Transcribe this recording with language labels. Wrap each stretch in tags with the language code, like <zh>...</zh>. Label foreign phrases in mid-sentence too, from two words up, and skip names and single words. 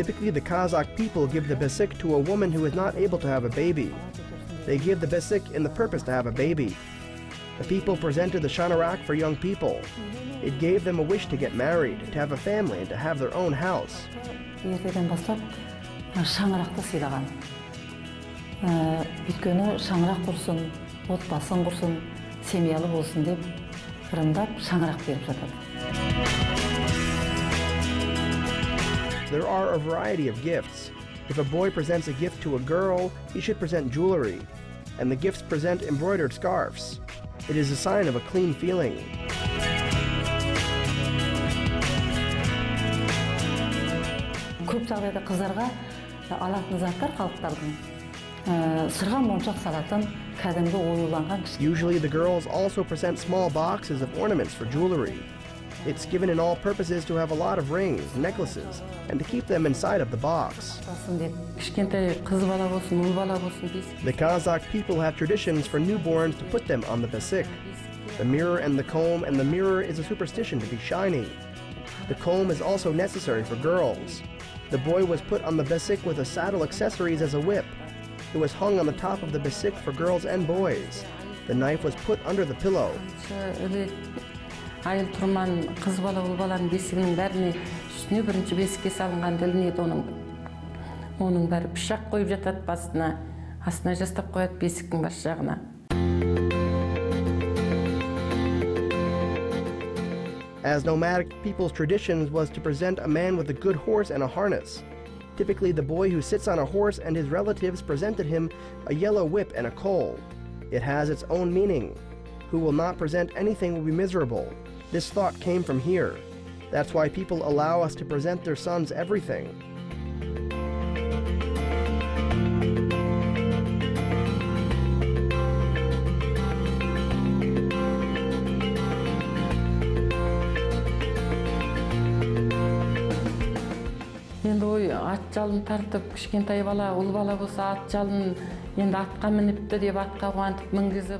<en>Typically, the Kazakh people give the basik to a woman who is not able to have a baby. They give the basik in the purpose to have a baby. The people presented the shanarak for young people. It gave them a wish to get married, to have a family, and to have their own house.</en> <kk>Ертеден бастап шаңырақты сыйлаған. Өйткені шаңырақ құрсын, отбасын құрсын, семьялы болсын деп ырымдап шаңырақ беріп жатады.</kk> <en>There are a variety of gifts. If a boy presents a gift to a girl, he should present jewelry, and the gifts present embroidered scarves. It is a sign of a clean feeling.</en> <kk>Көп жағдайда қыздарға алатын заттар халықтардың сырға моншақ салатын кәдімгі оюланған кішкене.</kk> <en>Usually the girls also present small boxes of ornaments for jewelry. It's given in all purposes to have a lot of rings, necklaces, and to keep them inside of the box.</en> <kk>Кішкентай қыз бала болсын, ұл бала болсын бесік.</kk> <en>The Kazakh people have traditions for newborns to put them on the basik. The mirror and the comb and the mirror is a superstition to be shiny. The comb is also necessary for girls. The boy was put on the basik with a saddle accessories as a whip. It was hung on the top of the basik for girls and boys. The knife was put under the pillow.</en> <kk>Айыл тұрман қыз бала ұл баланың бесігінің бәріне үстіне бірінші бесікке салынған ілінеді оның. Оның бәрі пышақ қойып жатады басына, астына жастап қояды бесіктің бас жағына.</kk> <en>As nomadic people's traditions was to present a man with a good horse and a harness. Typically, the boy who sits on a horse and his relatives presented him a yellow whip and a coal. It has its own meaning. Who will not present anything will be miserable. This thought came from here. That's why people allow us to present their sons everything.</en> <kk>Енді ой, ат жалын тартып, кішкентай бала, ұл бала болса ат жалын енді атқа мініпті деп атқа қуантып мінгізіп.</kk>